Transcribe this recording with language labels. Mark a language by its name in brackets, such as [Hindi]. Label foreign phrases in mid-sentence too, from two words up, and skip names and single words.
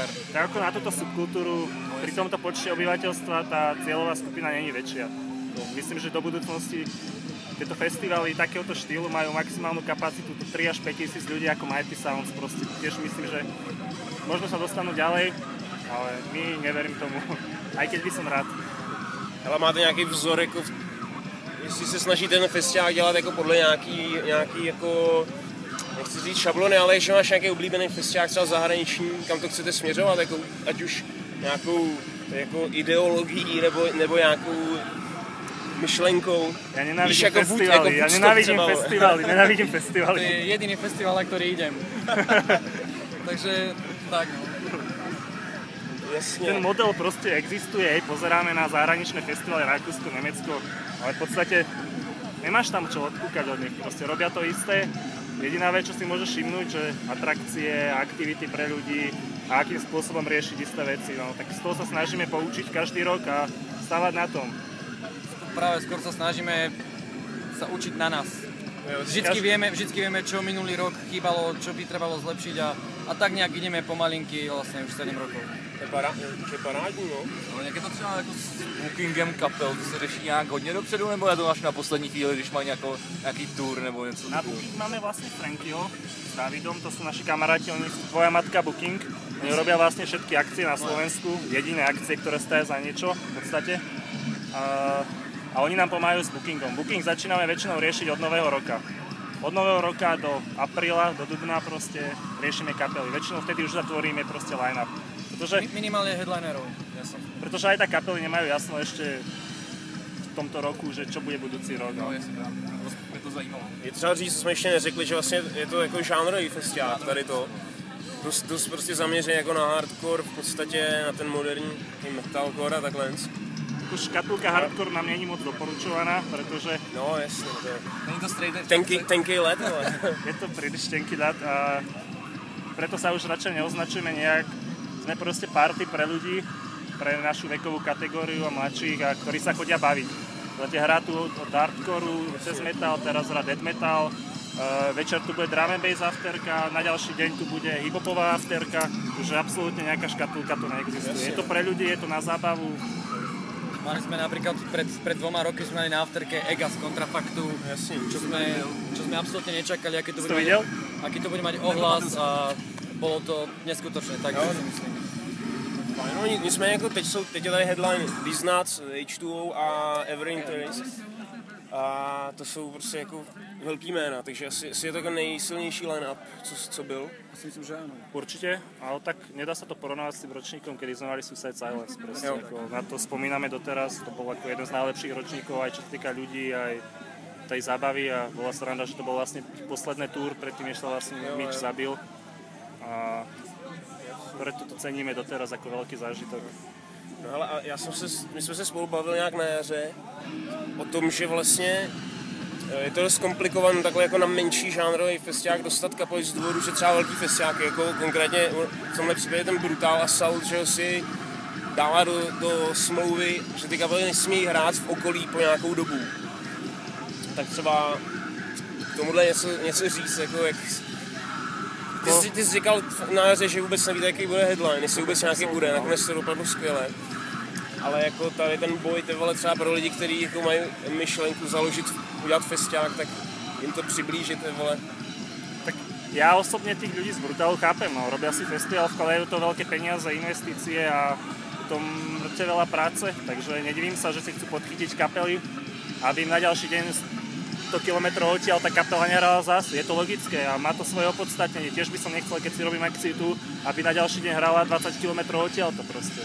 [Slovak] Tak ako na túto subkultúru, pri tomto počte obyvateľstva tá cieľová skupina není väčšia. Myslím, že do budúcnosti tieto festivaly takéhoto štýlu majú maximálnu kapacitu 3 až 5 tisíc ľudí ako Mighty Sounds. Proste tiež myslím, že možno sa dostanú ďalej, ale my neverím tomu, aj keď by som rád. [Czech] Ale máte nějaký vzor, jako, jestli se snaží ten festiák dělat jako podle nějaký jako, nechci říct šablony, ale jestli máš nějaký oblíbený festiák třeba zahraniční, kam to chcete směřovat, jako, ať už nějakou jako ideologií nebo nějakou myšlenkou. [Slovak] Ja nenávidím festivaly, nenávidím festivaly. To je jediný festival, na ktorý idem. Takže tak no. Jasne. Ten model proste existuje, pozeráme na zahraničné festivaly Rakúsko, Nemecko, ale v podstate nemáš tam čo odkúkať od nich, proste robia to isté. Jediná vec, čo si môžeš všimnúť, že atrakcie, aktivity pre ľudí a akým spôsobom riešiť isté veci, no tak z toho sa snažíme poučiť každý rok a stávať na tom. Práve skôr sa snažíme sa učiť na nás. Vždycky vieme, čo minulý rok chýbalo, čo by trebalo zlepšiť a tak nejak ideme pomalinky vlastne už 7 rokov. [Czech] To je parádní, no. No, jak je to třeba jako s bookingem kapel, to se řeší nějak hodně dopředu, nebo je to až na poslední chvíli, když mají nějaký tour nebo něco? [Slovak] Na booking máme vlastne Frankyho s Davidom, to sú naši kamaráti, oni sú Tvoja matka Booking. Oni robia vlastne všetky akcie na Slovensku, jediné akcie, ktoré stoja za niečo v podstate. A oni nám pomáhajú s bookingom. Booking začíname väčšinou riešiť od nového roka. Od nového roka do apríla, do dubna proste riešime kapely. Väčšinou vtedy už zatvoríme proste line-up. Minimálne headlinerov. Pretože aj tak kapely nemajú jasno ešte v tomto roku, že čo bude budúci rok. [Czech] No, jasně, mě to zajímalo. Je třeba říct, co jsme ještě neřekli, že vlastně je to jako žánrový festiák, tady to. Dost prostě zaměřený jako na hardcore, v podstatě na ten moderní metalcore a takhle. [Slovak] Škatulka hardcore nám není moc doporučovaná, pretože... No jasne, to je... [Czech] Není to [English] straight edge? [Czech] Tenký let, ale... [Slovak] Je to príliš tenký let a preto sa už radšej neoznačujeme nejak. Sme proste party pre ľudí, pre našu vekovú kategóriu a mladších, a ktorí sa chodia baviť. Budete hrať tu od hardcoreu, cez metal, teraz hrá [English] death metal, [Slovak] večer tu bude [English] drum and bass [Slovak] afterka, na ďalší deň tu bude hiphopová afterka, už absolútne nejaká škatulka tu neexistuje. Je to pre ľudí, je to na zábavu. Mali sme napríklad pred 2 roky sme mali na afterke Egas kontra Faktu, čo sme absolútne nečakali, aký to bude mať ohlas a bolo to neskutočné, tak si myslím. [Czech] No, nicméně jako teď je tady headline These Nuts, H2O a Everything Terrorist. A to jsou prostě jako velký jména, takže asi je to jako nejsilnější line-up, co byl. [Slovak] Asi myslím, že áno. Určite, ale tak nedá sa to porovnávať s tým ročníkom, kedy sme mali Suicide Silence. Proste, ako, na to spomíname doteraz, to bol ako jeden z najlepších ročníkov, aj čo sa týka ľudí, aj tej zábavy a bola sranda, že to bol vlastne posledné túr, predtým než sa vlastne Mitch zabil. A preto to ceníme doteraz ako veľký zážitok. [Czech] No hele, a my jsme se spolu bavili nějak na jaře o tom, že vlastně je to dost komplikované takhle jako na menší žánrový festiák dostat kapely z důvodu, že třeba velký festiáky, jako konkrétně v tomhle případě ten Brutal Assault, že si dává do smlouvy, že ty kapely nesmí hrát v okolí po nějakou dobu. Tak třeba k tomuhle něco říct, jako jak... Ty jsi říkal na jaře, že vůbec nevíte, jaký bude headline, jestli vůbec nějaký bude, nakonec to dopadlo skvěle. Ale jako tady ten boj, ty vole, třeba pro lidi, kteří jako mají myšlenku udělat festiák, tak jim to přiblížit, ty vole. [Slovak] Tak ja osobne tých ľudí z Brutalu chápem, no. Robia si festival, vkladajú to veľké peniaze, investície a potom mŕte veľa práce, takže nedivím sa, že si chcú podchytiť kapely, aby im na ďalší deň 100 km odtiaľ tá kapela nehrala zás. Je to logické a má to svoje opodstatnenie. Tiež by som nechcel, keď si robím akciu tu, aby na ďalší deň hrala 20 km odtiaľ to proste.